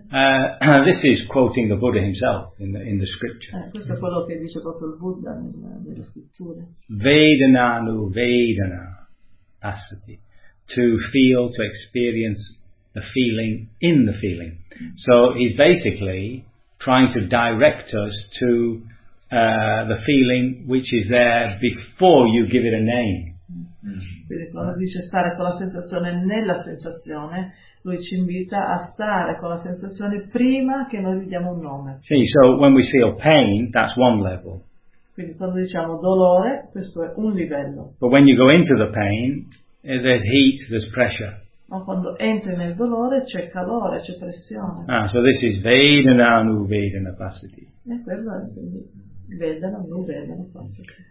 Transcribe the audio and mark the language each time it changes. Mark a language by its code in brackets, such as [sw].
[en] This is quoting the Buddha himself in the scripture. [it] Questo è quello che dice proprio il Buddha nelle scritture. [pi] Vedana nu vedana asati, [en] to feel, to experience the feeling in the feeling. So he's basically trying to direct us to the feeling which is there before you give it a name. [it] Quindi quando dice stare con la sensazione nella sensazione, lui ci invita a stare con la sensazione prima che noi gli diamo un nome. Sì, [en] so when we feel pain, that's one level. [it] Quindi quando diciamo dolore, questo è un livello. [en] But when you go into the pain, there's heat, there's pressure. [it] Ma quando entri nel dolore c'è calore, c'è pressione. [en] Ah, so this is [pi] vedana nu vedana pasati. [it] E quello è quindi [pi] vedana nu vedana pasati.